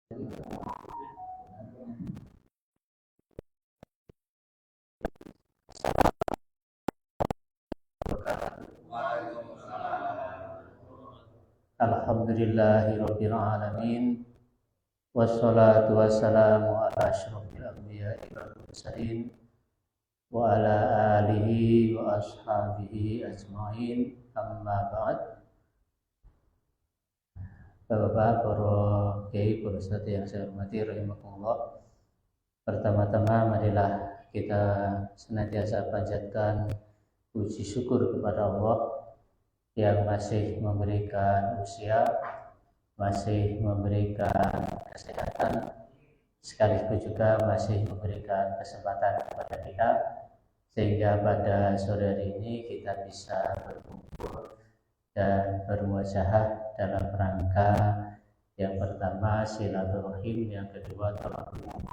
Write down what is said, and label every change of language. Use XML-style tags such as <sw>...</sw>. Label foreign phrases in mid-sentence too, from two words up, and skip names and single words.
<ar>الحمد لله رب العالمين والصلاة والسلام على أشرف الأنبياء والمرسلين وعلى آله وأصحابه أجمعين أما بعد.</ar> <id>Bapak-bapak, para kiai, para ustadz yang saya hormati rahimakumullah. Pertama-tama marilah kita senantiasa panjatkan puji syukur kepada Allah yang masih memberikan usia, masih memberikan kesehatan, sekaligus juga masih memberikan kesempatan kepada kita sehingga pada sore hari ini kita bisa berkumpul dan bermuajahah dalam rangka yang pertama silaturahim, yang kedua tabarruk,</id>